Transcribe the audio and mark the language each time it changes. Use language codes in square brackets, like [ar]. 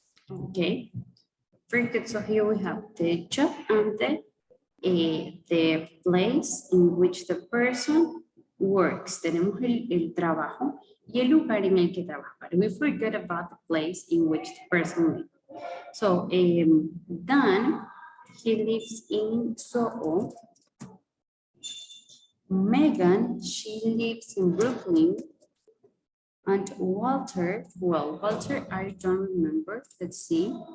[en] Okay. Very good. So here we have the job and the place in which the person works. [es] Tenemos el trabajo y el lugar en el que trabaja. [en] But we forget about the place in which the person lives. So Dan, he lives in Soho. Megan, she lives in Brooklyn. And Walter, well, Walter, I don't remember. Let's see.